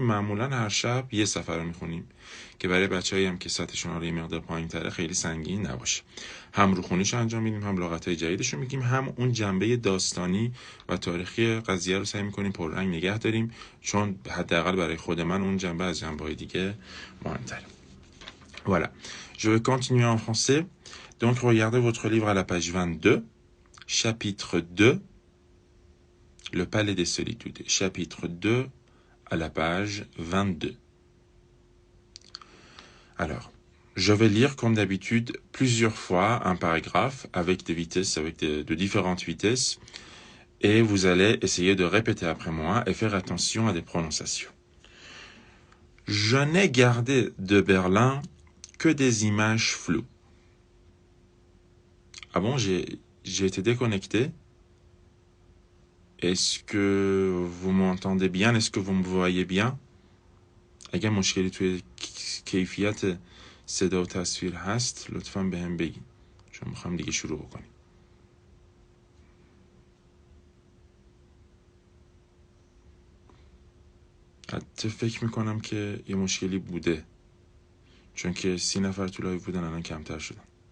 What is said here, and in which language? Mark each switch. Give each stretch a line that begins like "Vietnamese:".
Persian: معمولا هر شب یه صفحه رو میخونیم که برای بچه‌ای هم که سطحشون رو یه مقدار پایین‌تره خیلی سنگین نباشه. هم روخونیش انجام میدیم، هم لغت‌های جدیدش رو میگیم، هم اون جنبه داستانی و تاریخی قضیه رو سعی می‌کنیم پررنگ نگه داریم، چون حداقل برای خود من اون جنبه از جنبه‌های دیگه مهم‌تره.
French: Voilà. Je vais continuer en français. Donc regardez votre livre à la page 22, chapitre 2, Le Palais des Solitudes, chapitre 2 à la page 22. Alors, je vais lire comme d'habitude plusieurs fois un paragraphe avec des vitesses, avec de différentes vitesses, et vous allez essayer de répéter après moi et faire attention à des prononciations. Je n'ai gardé de Berlin que des images floues. Ah bon, j'ai été déconnecté. Est-ce que vous m'entendez bien? Est-ce que vous me voyez bien?
Persian: اگه مشکلی توی کیفیت صدا و تصویر هست لطفاً بهم بگین، چون میخوام دیگه شروع بکنیم. حتی فکر میکنم که یه مشکلی بوده، چون که 30 نفر تو لایو بودن الان کمتر شدن.